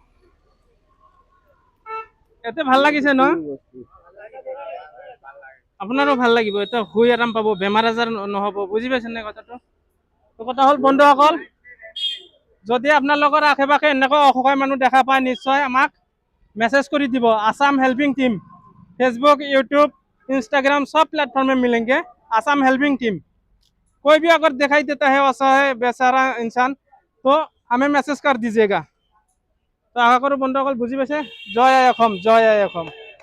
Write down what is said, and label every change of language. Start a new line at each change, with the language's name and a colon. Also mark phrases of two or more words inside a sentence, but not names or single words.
Assamese: এতে ভাল লাগিছে ন? আপোনাৰো ভাল লাগিব, এতিয়া শুই আৰাম পাব, বেমাৰ আজাৰ নহ'ব, বুজি পাইছে নে কথাটো? কথা হ'ল বন্ধুসকল, যদি আপোনালোকৰ আশে পাশে এনেকুৱা অসহায় মানুহ দেখা পায় নিশ্চয় আমাক
Hindi: मैसेज कर
Assamese: দিব।
Hindi: आसाम हेल्पिंग टीम फेसबुक यूट्यूब इंस्टाग्राम सब प्लेटफॉर्म में मिलेंगे। आसाम हेल्पिंग टीम कोई भी अगर दिखाई देता है असहाय बेचारा इंसान तो हमें मैसेज कर दीजिएगा। तो आशा करो
Assamese: बंधुসকল বুজি পাইছে। জয় আই অসম, জয় আই অসম।